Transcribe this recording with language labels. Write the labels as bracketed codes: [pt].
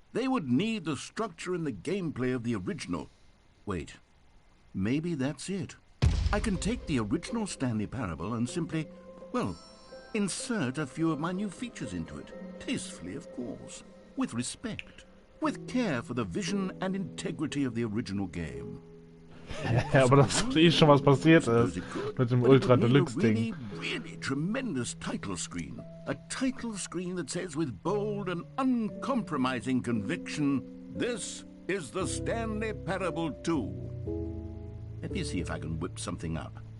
[en] They would need the structure and the gameplay of the original. Wait, maybe that's it. I can take the original Stanley Parable and simply, well, insert a few of my new features into it. Tastefully, of course. With respect. With care for the vision and integrity of the original game. [de] Ja, aber das ist eh schon was passiert ist mit dem Ultra Deluxe Ding. [en] Really tremendous title screen. A title screen that says with bold and uncompromising conviction, this is the Stanley Parable 2. Let me see if I can whip something up.